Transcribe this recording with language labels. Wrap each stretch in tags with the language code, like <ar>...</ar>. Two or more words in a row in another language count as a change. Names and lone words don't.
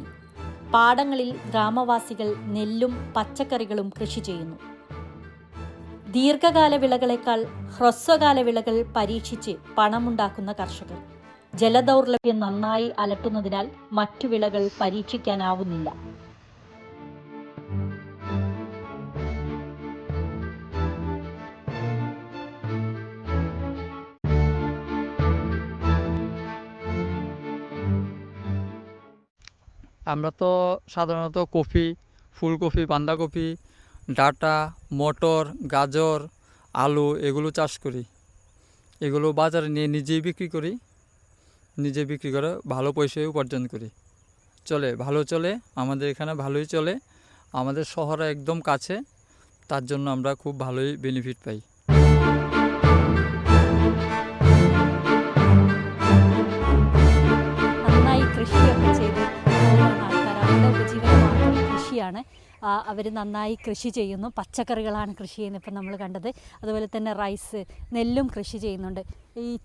<ml>പാടങ്ങളിൽ ഗ്രാമവാസികൾ നെല്ലും പച്ചക്കറികളും കൃഷി ചെയ്യുന്നു. ദീർഘകാല വിളകളെക്കാൾ ഹ്രസ്വകാല വിളകൾ പരീക്ഷിച്ച് പണമുണ്ടാക്കുന്ന കർഷകർ. ജലദൗർലഭ്യം നന്നായി അലട്ടുന്നതിനാൽ മറ്റു വിളകൾ പരീക്ഷിക്കാനാവുന്നില്ല.</ml> <bn>আমরা তো সাধারণত কফি, ফুলকপি, বাঁধাকপি, ডাঁটা, মটর, গাজর, আলু এগুলো চাষ করি। এগুলো বাজারে নিয়ে নিজেই বিক্রি করি। নিজে বিক্রি করে ভালো পয়সা উপার্জন করি। চলে, ভালো চলে, আমাদের এখানে ভালোই চলে। আমাদের শহরে একদম কাছে, তার জন্য আমরা খুব ভালোই বেনিফিট পাই।</bn> <ml>നന്നായി കൃഷിയൊക്കെ ചെയ്ത് പോകുന്ന ആൾക്കാർ, അവരുടെ ഉപജീവനമാർഗ്ഗം കൃഷിയാണ്. അവർ നന്നായി കൃഷി ചെയ്യുന്നു. പച്ചക്കറികളാണ് കൃഷി ചെയ്യുന്നത്, ഇപ്പം നമ്മൾ കണ്ടത്. അതുപോലെ തന്നെ റൈസ്, നെല്ലും കൃഷി ചെയ്യുന്നുണ്ട്.</ml>